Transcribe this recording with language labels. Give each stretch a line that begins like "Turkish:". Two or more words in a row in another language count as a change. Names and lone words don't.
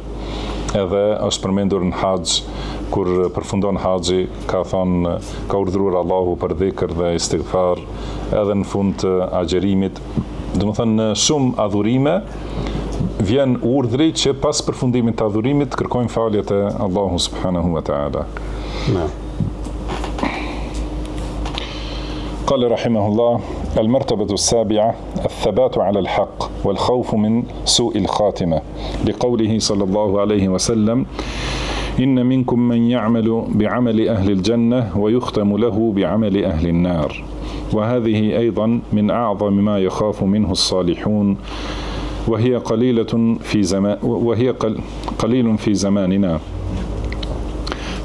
Albanian: Edhe është përmendur në haxh, kur përfundon haxhi, ka thonë, ka urdhëruar Allahu për dhikr dhe istighfar, edhe në fund të agjerimit. Do të thonë në shumë adhurime vjen urdhri që pas përfundimit të adhurimit kërkojmë falje te Allahu
Arabic: سبحانه وتعالى. قال رحمه الله: المرتبة السابعة الثبات على الحق والخوف من سوء الخاتمة، لقوله صلى الله عليه وسلم: إن منكم من يعمل بعمل أهل الجنة ويختم له بعمل أهل النار، وهذه أيضا من أعظم ما يخاف منه الصالحون، وهي قليل في زماننا.